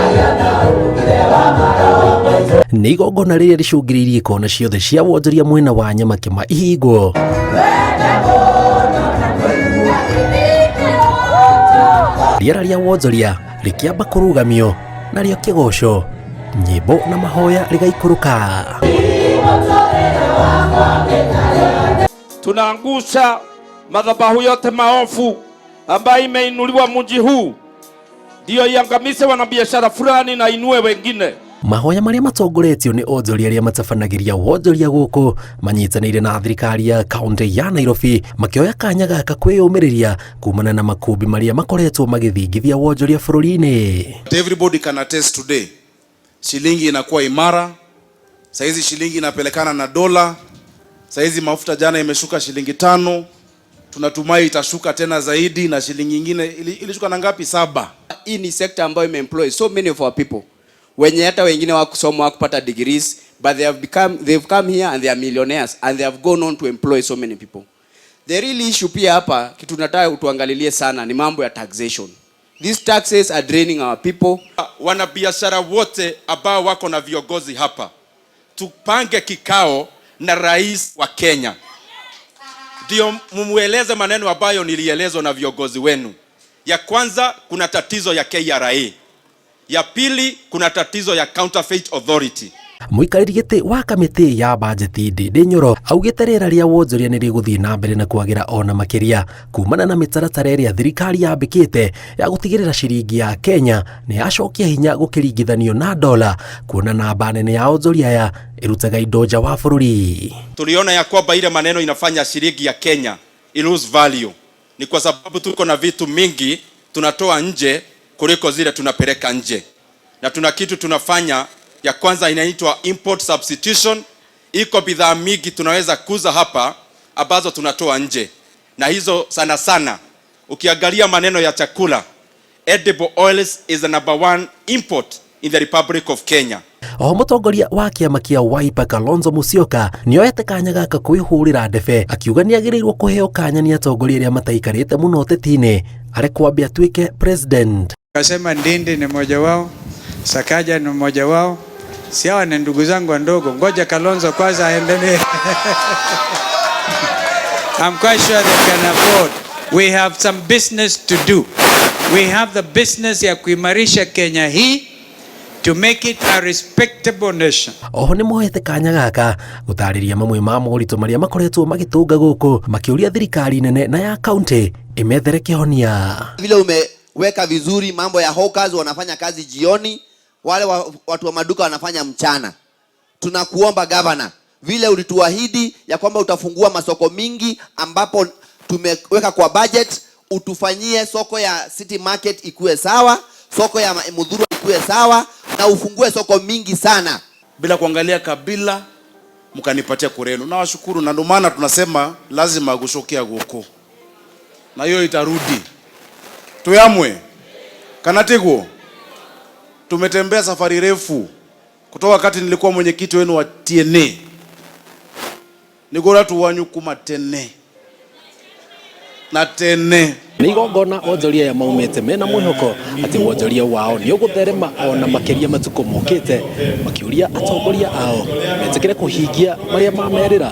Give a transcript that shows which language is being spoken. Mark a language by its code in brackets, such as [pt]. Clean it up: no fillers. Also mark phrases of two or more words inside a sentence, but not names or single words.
[ki] nĩ igongona rĩrĩa rĩcũngĩrĩirie kona ciothe cia wonjoria mwena wa Nyamakima ihingwo. Rĩera rĩa wonjoria rĩkĩamba kũrũgamio, narĩo kĩgoco, nyĩmbo na mahoya rĩgaikũrũka. [sw] Tunaangusha madhabahu yote maovu ambayo imeinuliwa mji huu, ndio iangamize wanabiashara fulani na inue wengine. [ki] Mahoya marĩa matongoretio nĩ onjoria arĩa matabanagĩria wonjoria gũkũ manyitanĩire na thirikari ya kaunti ya Nairobi makĩoya kanya gaka kwĩyũmĩrĩria kumana na makũmbĩ marĩa makoretwo magĩthingithia wonjoria bũrũri-inĩ. [en] Everybody can attest today. [sw] Shilingi inakuwa imara. Saizi shilingi inapelekana na dola. Saizi mafuta jana imeshuka shilingi 5. Tunatumai itashuka tena zaidi, na shilingi nyingine ilishuka na ngapi? 7. Hii ni sector ambayo imeemploy [en] so many of our people. [sw] Wenye hata wengine wakusoma wakupata [en] degrees, but they've come here and they are millionaires and they have gone on to employ so many people. The real issue [sw] pia hapa kitu nataka utuangalilie sana ni mambo ya taxation. [en] These taxes are draining our people. [sw] Wanabiashara wote ambao wako na viongozi hapa, tupange kikao na rais wa Kenya, ndio mumueleze maneno ambayo nilielezwa na viongozi wenu. Ya kwanza, kuna tatizo ya KRA. Ya pili, kuna tatizo ya Counterfeit Authority. [ki] Mũikarĩri gĩtĩ wa kamĩtĩ ya bajeti Ndĩndĩ Nyoro augĩte rĩera rĩa wonjoria nĩ rĩgũthiĩ na mbere na kwagĩra ona makĩria kumana na mĩtaratara ĩrĩa thirikari yambĩkĩte ya gũtigĩrĩra ciringi ya Kenya nĩ yacokia hinya gũkĩringithanio na dola, kuona namba nene ya onjoria aya ĩrutaga indo nja wa bũrũri. [sw] Tuliona ya kwamba ile maneno inafanya shilingi ya Kenya [en] lose value [sw] ni kwa sababu tuko na vitu mingi tunatoa nje kuliko zile tunapeleka nje, na tuna kitu tunafanya ya kwanza inaitwa [en] import substitution. [sw] Iko bidhaa mingi tunaweza kuza hapa ambazo tunatoa nje, na hizo sana sana ukiangalia maneno ya chakula, [en] edible oils is the number 1 import in the Republic of Kenya. [ki] Mũtongoria wa kĩama kĩa Wiper Kalonzo Musyoka nĩoete kanya gaka kwĩhũrĩra ndebe akiuga nĩagĩrĩirwo kũheo kanya nĩ atongoria arĩa mataikarĩte mũno ũteti-inĩ arekwambia atuĩke president. [sw] Kasema Ndindi ni mmoja wao, Sakaja ni mmoja wao, si hawa ni ndugu zangu ndogo, ngoja Kalonzo kwanza aendelee. [en] I'm quite sure they can afford. We have some business to do. We have the business [sw] ya kuimarisha Kenya hii [en] to make it a respectable nation. [ki] Oho nĩ moete kanya gaka gũtarĩria mamwe ma moritũ marĩa makoretwo magĩtũnga gũkũ, makĩũria thirikari nene na ya kaunti imethere kĩhonia. [sw] Vile umeweka vizuri mambo ya hawkers wanafanya kazi jioni, wale watu wa maduka wanafanya mchana. Tunakuomba governor, vile ulituahidi ya kwamba utafungua masoko mingi ambapo tumeweka kwa budget, utufanyie soko ya City Market ikuwe sawa, soko ya Mudhuru ikuwe sawa, na ufungue soko mingi sana bila kuangalia kabila, mkanipatia kurenu. Na washukuru, na ndio maana tunasema lazima [ki] gũcokia gũkũ, [sw] na hiyo itarudi. [ki] Tuyamwe kanatiguo. [sw] Tumetembea safari refu kutoka wakati nilikuwa mwenyekiti wenu wa TNA. [ki] Nigora tuwanyu kuma tene na tene. Nĩ igongona onjoria ya maumĩte mena mwĩhoko atĩ wonjoria wao nĩ ũgũtherema ona makĩria matukũ mokĩte, makĩũria atongoria ao metĩkĩre kũhingia marĩa mamerĩra.